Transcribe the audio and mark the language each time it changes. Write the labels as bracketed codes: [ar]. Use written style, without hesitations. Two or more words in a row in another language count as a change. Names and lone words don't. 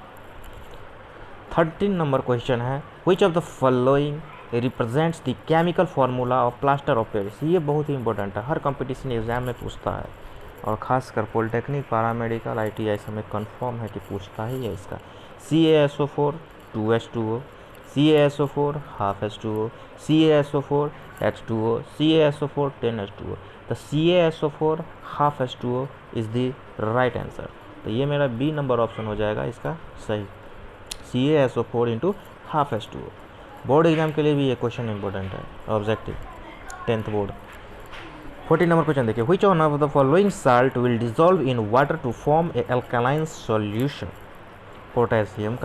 [en] 13 number question है, which of the following represents the chemical formula of plaster of Paris। [hi] ये बहुत ही इंपॉर्टेंट है, हर [en] competition exam [hi] में पूछता है, और ख़ासकर पॉलिटेक्निक, पारामेडिकल, ITI सब में कन्फर्म है कि पूछता ही है इसका। CaSO4 2H2O, CaSO4 half H2O, CaSO4 H2O, CaSO4 10H2O। [en] तो CaSO4 half H2O is the right answer. [hi] तो ये मेरा [en] B number option [hi] हो जाएगा इसका सही, CaSO4 [en] into half [hi] H2O। [en] board exam [hi] के लिए भी ये क्वेश्चन इंपॉर्टेंट है, [en] objective 10th board. 14 number question देखिए, which one of the following salt will dissolve in water to form a alkaline solution।